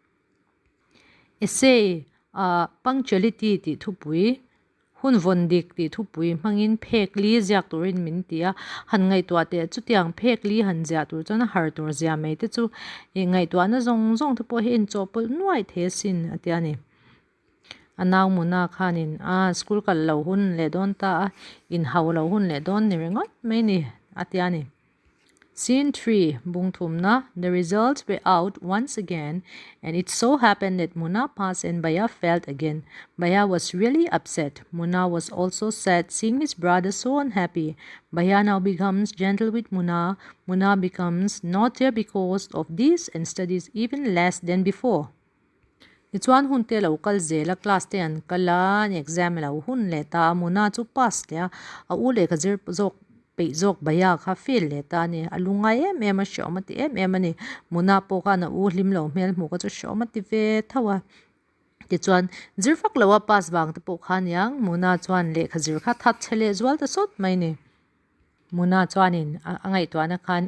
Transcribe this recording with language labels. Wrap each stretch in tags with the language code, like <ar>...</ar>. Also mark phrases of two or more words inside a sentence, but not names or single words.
<en>essay punctuality</en> <lus>ti thupui hun vondik ti thupui mangin phekli ziak turin min tia han ngai tua te chutiang phekli han zia tur chana har tur zia mai te chu ngai tua na zong te po hin chopul nuai the sin atiani anaw muna khanin school kal lo hun le don ta in haw lo hun le don ni rengot mai ni atiani Scene 3, Bungthumna,</lus> <en>the results were out once again, and it so happened that Muna passed and Baya failed again. Baya was really upset. Muna was also sad seeing his brother so unhappy. Baya now becomes gentle with Muna. Muna becomes naughtier because of this and studies even less than before.</en> <lus>Nichuan hun te lo kal zela class te an kala ni exam lo hun le ta Muna chu pass le a u le khazir zok pe zok baya kha fil le ta ni alunga a shomati ani muna po ka na u hlim lo mel mu ka chu shomati ve thawa ti chuan zirfak lawa pass bang te po khan yang muna chuan le khazir kha that chele zwal ta sot mai ni muna chuanin angai to na khan</lus>